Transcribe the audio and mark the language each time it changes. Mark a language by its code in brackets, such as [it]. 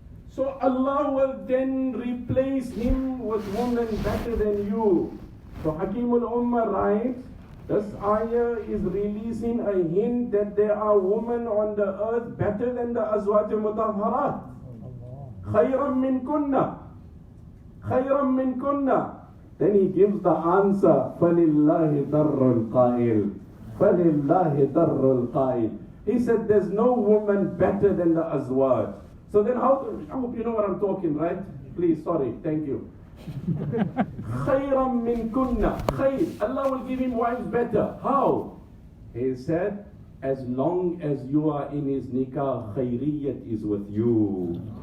[en] So Allah will then replace him with women better than you. So Hakim al-Ummah writes, this ayah is releasing a hint that there are women on the earth better than the Azwaj al-Mutahharat. [ar] Khayran min kunna. Khayran min kunna. [en] Then he gives the answer, [ar] فَلِلَّهِ دَرُّ الْقَائِلِ فَلِلَّهِ دَرُّ الْقَائِلِ. [en] He said there's no woman better than the Azwaj. So then I hope you know what I'm talking, right? Please, sorry, thank you. [ar] Khayran min kunna. [en] Khayr. Allah will give him wives better. How? He said, as long as you are in his nikah, khayriyat is with you.